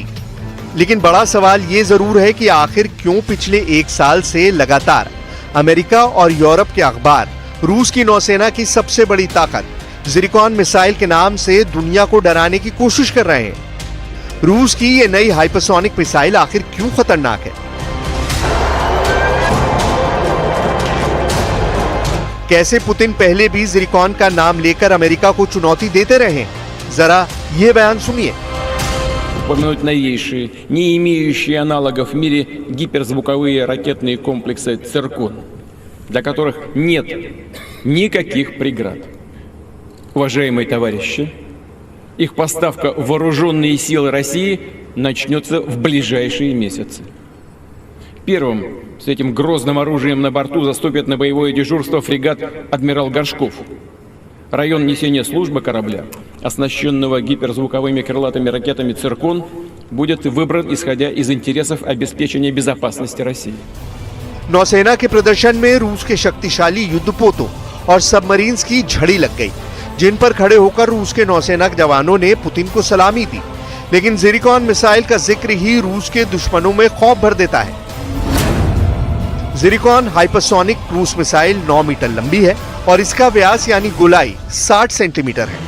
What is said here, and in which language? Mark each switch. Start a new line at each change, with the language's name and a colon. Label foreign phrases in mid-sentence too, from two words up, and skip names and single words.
Hindi: लेकिन बड़ा सवाल ये जरूर है कि आखिर क्यों पिछले एक साल से लगातार अमेरिका और यूरोप के अखबार रूस की नौसेना की सबसे बड़ी ताकत ज़िरकॉन मिसाइल के नाम से दुनिया को डराने की कोशिश कर रहे हैं। रूस की ये नई
English: hypersonic missile
Hindi: आखिर क्यों खतरनाक है? कैसे पुतिन पहले भी ज़िरकॉन का नाम लेकर अमेरिका को चुनौती देते रहे? जरा ये बयान सुनिए।
Russian: Упомянуть новейшие, не имеющие аналогов в мире гиперзвуковые ракетные комплексы «Циркон», для которых нет никаких преград. Уважаемые товарищи, их поставка в вооруженные силы России начнется в ближайшие месяцы. Первым с этим грозным оружием на борту заступит на боевое дежурство фрегат «Адмирал Горшков». Район несения службы корабля, оснащенного гиперзвуковыми крылатыми ракетами «Циркон», будет выбран исходя из интересов обеспечения безопасности России.
Hindi: नौसेना के प्रदर्शन में रूस के शक्तिशाली युद्धपोतों और सबमरीन्स की झड़ी लग गई, जिन पर खड़े होकर रूस के नौसेना जवानों ने पुतिन को सलामी दी। लेकिन ज़िरकॉन मिसाइल का जिक्र ही रूस के दुश्मनों में खौफ भर देता है। ज़िरकॉन
English: hypersonic cruise missile
Hindi: 9 मीटर लंबी है और इसका व्यास यानी गोलाई 60 सेंटीमीटर है।